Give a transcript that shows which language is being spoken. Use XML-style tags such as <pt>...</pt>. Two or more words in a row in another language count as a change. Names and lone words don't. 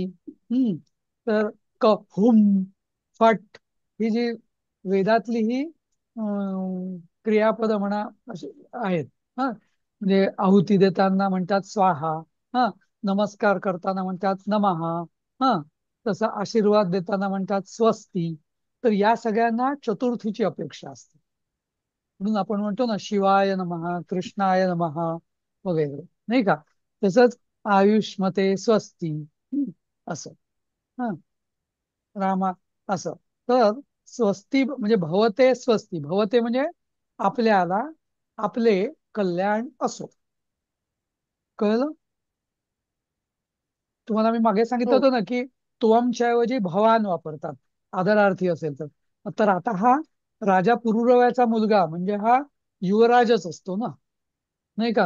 <mr>तर क हुम, फट, ही जी वेदातली ही क्रियापद म्हणा अशी आहेत. हा म्हणजे आहुती देताना म्हणतात स्वाहा, हा नमस्कार करताना म्हणतात नमहा. हा तसं आशीर्वाद देताना म्हणतात स्वस्ती. तर या सगळ्यांना चतुर्थीची अपेक्षा असते. म्हणून आपण म्हणतो ना</mr> <sa>शिवाय नमः, कृष्णाय नमः</sa> <mr>वगैरे, नाही का? तसंच</mr> <sa>आयुष्मते स्वस्ती,</sa> <mr>असं. हा, रामा, असं. तर स्वस्ती म्हणजे</mr> <sa>भवते स्वस्ती,</sa> <mr>भवते म्हणजे आपल्याला आपले कल्याण असो. कळलं? तुम्हाला मी मागे सांगितलं हो. होतं ना की त्वमच्या ऐवजी भवान वापरतात आदरार्थी असेल तर. तर आता हा राजा पुरुरव्याचा मुलगा म्हणजे हा युवराजच असतो ना, नाही का?</mr>